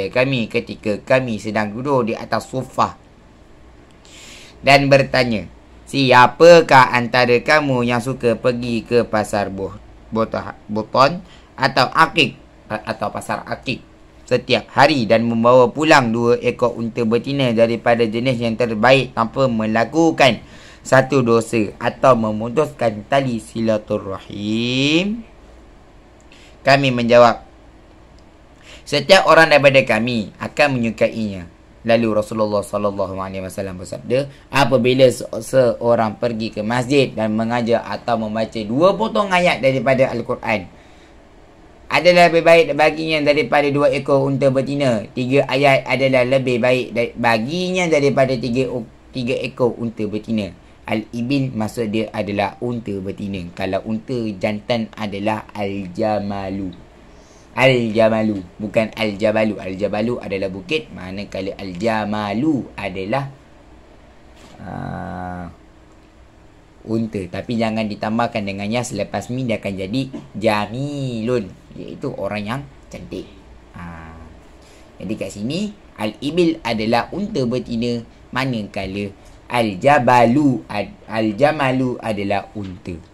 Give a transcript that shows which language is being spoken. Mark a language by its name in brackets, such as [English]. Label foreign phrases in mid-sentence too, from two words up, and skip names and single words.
[Malay] kami ketika kami sedang duduk di atas sufah dan bertanya, siapakah antara kamu yang suka pergi ke pasar Buton atau Akik atau pasar Akik setiap hari dan membawa pulang 2 ekor unta betina daripada jenis yang terbaik tanpa melakukan satu dosa atau memutuskan tali silaturrahim? Kami menjawab, setiap orang daripada kami akan menyukainya. Lalu Rasulullah [Arabic] sallallahu alaihi wasallam [Malay] bersabda, apabila seorang pergi ke masjid dan mengajar atau membaca 2 potong ayat daripada Al-Quran, adalah lebih baik baginya daripada 2 ekor unta betina. 3 ayat adalah lebih baik baginya daripada 3 ekor unta betina. Al-ibil maksud dia adalah unta betina. Kalau unta jantan adalah al-jamalu. Al-jamalu, bukan al-jabalu. Al-jabalu adalah bukit, manakala al-jamalu adalah unta. Tapi jangan ditambahkan dengan ya, selepas min dia akan jadi jamilun, iaitu orang yang cantik. Jadi kat sini al-ibil adalah unta betina, manakala al-jamalu adalah unta.